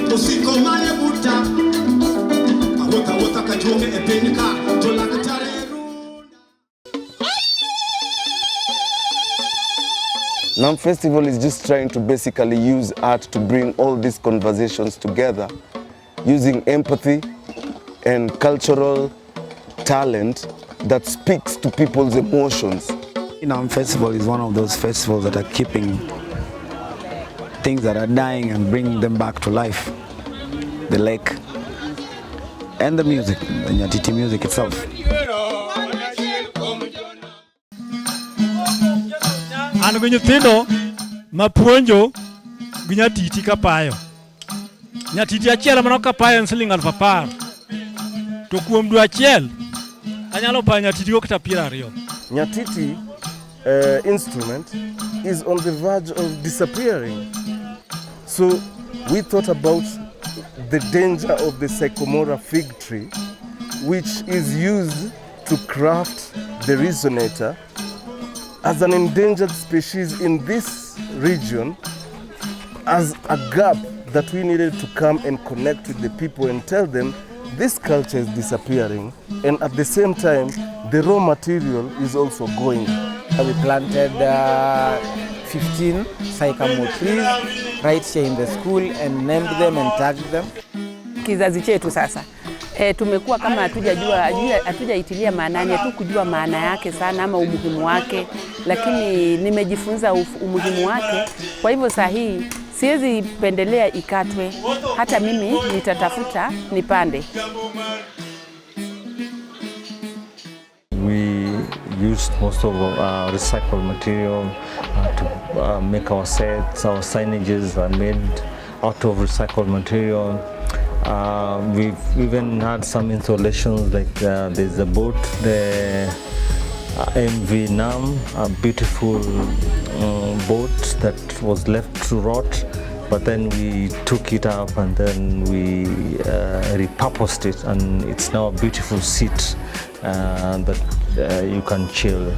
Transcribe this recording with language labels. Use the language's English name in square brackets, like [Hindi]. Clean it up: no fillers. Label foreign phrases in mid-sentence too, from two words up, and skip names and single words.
[English] NAM Festival is just trying to basically use art to bring all these conversations together, using empathy and cultural talent that speaks to people's emotions. NAM Festival is one of those festivals that are keeping things that are dying and bringing them back to life. The lake and the music, the Nyatiti music itself. [Luo (Kenya and Tanzania)] An gi nyithindo mapuonjo gi Nyatiti kapayo. Nyatiti achiel mano kapayo en siling 10,000. To kuom dwe achiel anyalo payo Nyatiti kata 20. [English] Nyatiti instrument is on the verge of disappearing. So we thought about the danger of the sycamore fig tree, which is used to craft the resonator as an endangered species in this region, as a gap that we needed to come and connect with the people and tell them this culture is disappearing, and at the same time the raw material is also going. We planted 15 sycamore trees right here in the school and named them and tagged them. [Swahili] Kizazi chetu sasa tumekuwa kama hatujaitilia maanani, hatukujua maana yake sana ama umuhimu wake, lakini nimejifunza umuhimu wake. Kwa hivyo saa hii siwezi pendelea ikatwe, hata mimi nitatafuta nipande. [English] Used most of recycled material to make our sets. Our signages are made out of recycled material. We've even had some installations like there's a boat, the MV NAM, a beautiful boat that was left to rot, but then we took it up and then we repurposed it, and it's now a beautiful seat that you can chill.